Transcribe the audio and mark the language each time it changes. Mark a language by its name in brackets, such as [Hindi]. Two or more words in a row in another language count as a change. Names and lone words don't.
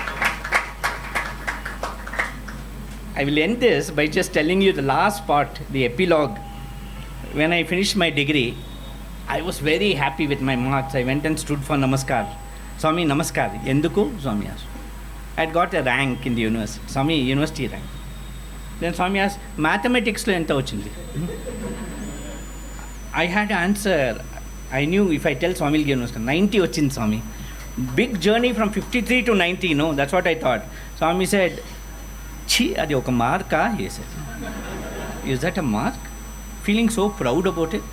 [English] I will end this by just telling you the last part, the epilogue. When I finished my degree, I was very happy with my marks. I went and stood for Namaskar. Swami, Namaskar. Enduku? Swami asked. I had got a rank in the university. Swami, university rank. Then Swami asked, mathematics [Telugu] లో ఎంత వచ్చింది? [English] I had to answer. I knew if I tell Swami will give 90 vachindi, Swami. Big journey from 53 to 90, no? That's what I thought. [Telugu] Swami said, ఛీ, అది ఒక మార్కా? [English] He said. Is that a mark? Feeling so proud about it.